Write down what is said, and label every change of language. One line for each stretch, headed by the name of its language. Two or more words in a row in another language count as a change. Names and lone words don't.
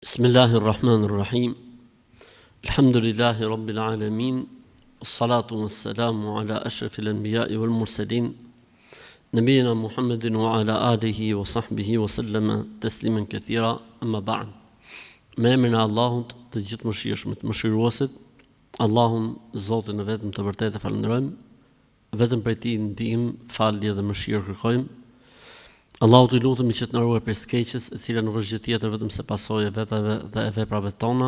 Arabic: بسم الله الرحمن الرحيم. الحمد لله رب العالمين. والصلاة والسلام على أشرف الأنبياء والمرسلين. نبينا محمد وعلى آله وصحبه وسلم تسليما كثيرا. أما بعد.
Albanian: Me emrin e Allahut, të gjithë mëshirshmit, mëshiruesit, Allahun, Zotin e vetëm të vërtetë falenderojmë, vetëm prej tij ndihmë, falje dhe mëshirë kërkojmë. Allahu të lutemi që të na ruaj prej së keqes, e cila nuk është gjë tjetër vetëm se pasojë e vetave dhe e veprave tona.